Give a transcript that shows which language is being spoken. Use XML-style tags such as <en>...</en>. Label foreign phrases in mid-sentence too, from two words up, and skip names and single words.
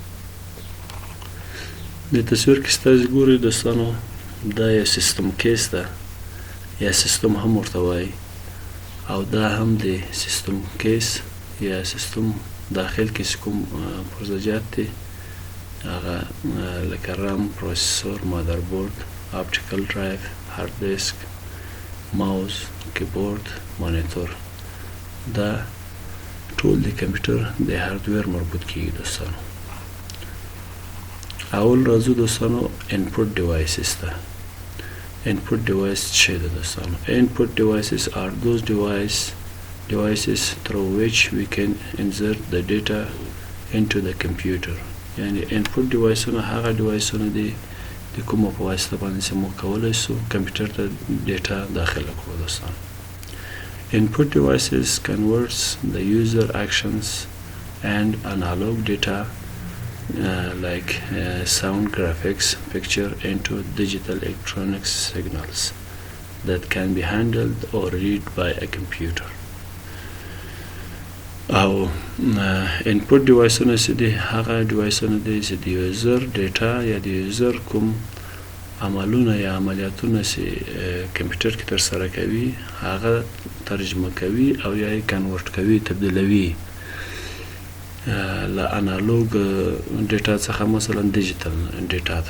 <ps>د تصویر کې ستاسو ګورئ دوستانو دا یو</ps> <en>system case</en> <ps>ده یا سیستم هم ورته وایي او دا هم د</ps> <en>system case</en> <ps>یا سیستم داخل کې چې کوم پرزجات دي هغه لکه رام، پروسیسور، مادربورد،</ps> <en>optical drive, hard disk,</en> <ps>ماوس، کیبورډ، مانیټور دا ټول د کمپیوټر د هارډویر مربوط کیږي دوستانو. اول راځو دوستانو</ps> <en>input devices</en> <ps>ته.</ps> <en>input device</en> <ps>څه ده دوستانو؟</ps> <en>انپوټ devices are those devices through which we can insert the data into the computer.</en> <ps>یعنی انپوټ ډیوایسونه هغه ډیوایسونه دي د کومو په واسطه باندې چې موږ کولی سو کمپیوټر ته ډیټا داخله کړو دوستانو.</ps> <en>Input devices converts the user actions and analog data like sound, graphics, picture into digital electronic signals that can be handled or read by a computer.</en> <ps>او انپوټ ډیوایسونه چې دي هغه ډیوایسونه دي چې د</ps> <en>user data</en> <ps>یا د یوزر کوم عملونه یا عملیاتونه چې کمپیوټر کې ترسره کوي هغه ترجمه کوي او یا یې کنورټ کوي، تبدیلوي له</ps> <en>analog data</en> <ps>څخه مثلا</ps> <en>digital data</en> <ps>ته.</ps>